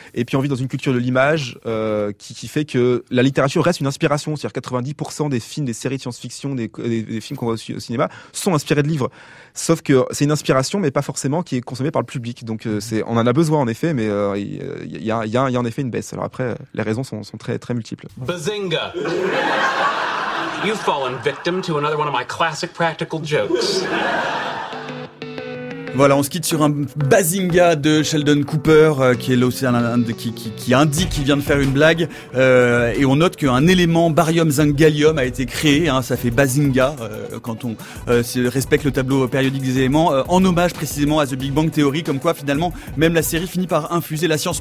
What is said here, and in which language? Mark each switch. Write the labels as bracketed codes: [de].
[fr] Et puis on vit dans une culture de l'image qui fait que la littérature reste une inspiration, c'est-à-dire 90% des films, des séries de science-fiction, des films qu'on voit au cinéma sont inspirés de livres. Sauf que c'est une inspiration, mais pas forcément qui est consommée par le public. Donc on en a besoin, en effet, mais il y a en effet une baisse. Alors après, les raisons sont très, très multiples. [en] Bazinga. You've fallen victim to another one of my classic practical jokes. [fr] Voilà, on se quitte sur un bazinga de Sheldon Cooper, qui est qui indique qu'il vient de faire une blague, et on note qu'un élément barium zinc gallium a été créé, hein, ça fait bazinga quand on respecte le tableau périodique des éléments, en hommage précisément à The Big Bang Theory, comme quoi finalement même la série finit par infuser la science.